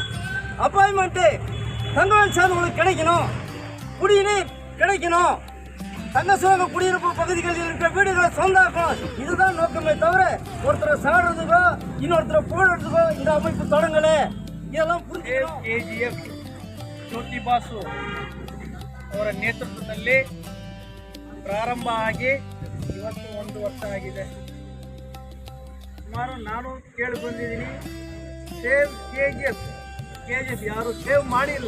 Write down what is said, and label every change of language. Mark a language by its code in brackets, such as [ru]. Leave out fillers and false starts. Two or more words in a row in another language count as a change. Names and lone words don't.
[ta] அப்பாயின்மெண்ட் தங்கவயல் சார்ந்தவங்களுக்கு கிடைக்கணும். குடிநீர் கிடைக்கணும். தங்க சுரங்க குடியிருப்பு பகுதிகளில் இருக்கிற வீடுகளை சொந்தாக்கணும். இதுதான் நோக்கமே தவிர ஒருத்தரை சாடுறதுக்கோ இன்னொருத்தரை போடுறதுக்கோ இந்த அமைப்பு தொடங்கல. இதெல்லாம் [kn] KGF ಜ್ಯೋತಿ ಬಾಸು ಅವರ ನೇತೃತ್ವದಲ್ಲಿ ಪ್ರಾರಂಭ ಆಗಿ ಇವತ್ತು 1 ವರ್ಷ ಆಗಿದೆ. ಸುಮಾರು ನಾನು ಕೇಳಿ ಬಂದಿದ್ದೀನಿ, [en] save KGF [kn] ಯಾರು ಸೇವ್ ಮಾಡಿಲ್ಲ.